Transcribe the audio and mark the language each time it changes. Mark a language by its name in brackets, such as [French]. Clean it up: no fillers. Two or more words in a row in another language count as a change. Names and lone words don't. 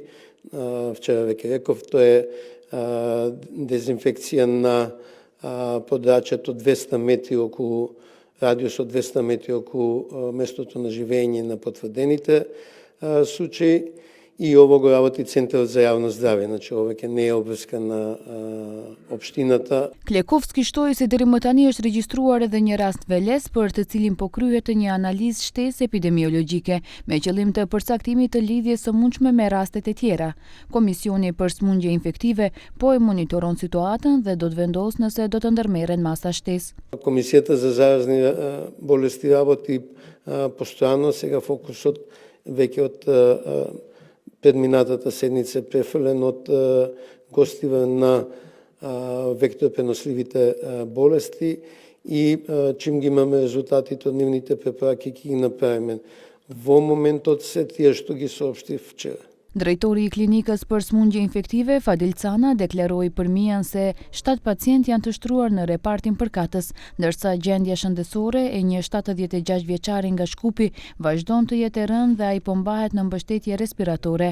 [Macedonian] Вчера веќе реков, тоа е дезинфекција на подачето 200 метри околу радиус од 200 метри околу местото на живење на потврдените случаи. И ово го работи Центарот за јавно здравје, значи ова ќе не е обврска на општината. [Albanian] Klekovski shtoi se deri më tani është regjistruar edhe një rast veles për të cilin po kryhet një analizë shtesë epidemiologjike me qëllim të përcaktimit të lidhjes së mundshme me rastet e tjera. Komisioni për smundje infektive po e monitoron situatën dhe do të vendos nëse do të ndërmerren masa shtesë. [Macedonian] Комисијата за заразни болести работи постојано, сега фокусот веќе од предминатата седница префрлен од гостива на векторпреносливите болести и чим ги имаме резултатите од нивните препораки ќе ги направиме. Во моментот се тие што ги соопштив вчера. [Albanian] Drejtori i klinikës për smundje infektive, Fadil Cana, deklaroi përmijën se 7 pacientë janë të shtruar në repartin përkatës, ndërsa gjendja shëndetësore e një 76 vjeçari nga Shkupi vazhdon të jetë e rëndë dhe ai po mbahet në mbështetje respiratore.